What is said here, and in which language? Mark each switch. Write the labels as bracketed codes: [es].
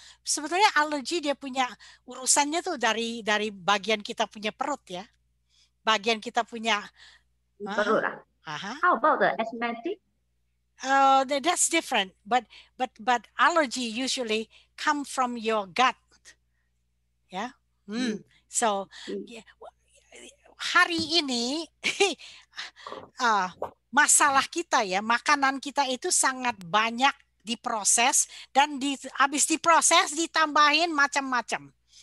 [id] Sebetulnya alergi dia punya urusannya tuh dari bagian kita punya perut ya. Bagian kita punya perut lah. [en] How about the asthmatic? That's different, but allergy usually come from your gut. [id] Ya. So hari ini masalah kita ya, makanan kita itu sangat banyak diproses dan habis diproses ditambahin macam-macam.